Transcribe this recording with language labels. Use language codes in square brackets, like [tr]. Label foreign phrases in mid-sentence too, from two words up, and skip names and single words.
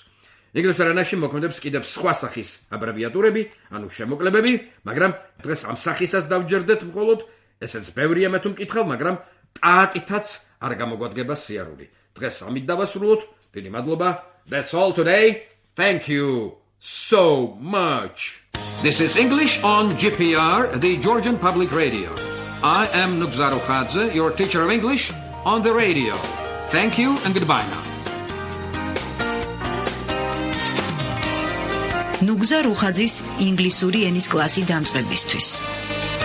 [ka] ინგლისურ ენაში მოქმედებს კიდევ სხვა სახის აბრევიატურები, ანუ შემოკლებები, მაგრამ დღეს ამ სახისაც დავჯერდეთ მხოლოდ, ესეც ბევრია მე თუ მკითხავ, მაგრამ ტაატითაც არ გამოგვადგება სიარული. დღეს ამით დავასრულოთ. დიდი მადლობა. [en] That's all today. Thank you so much. This is English on GPR, the Georgian Public Radio. I am Nugzar Ruxadze, your teacher of English on the radio. Thank you and goodbye now. [ka] ნუგზარ რუხაძის ინგლისური ენის კლასი დამწყებისთვის.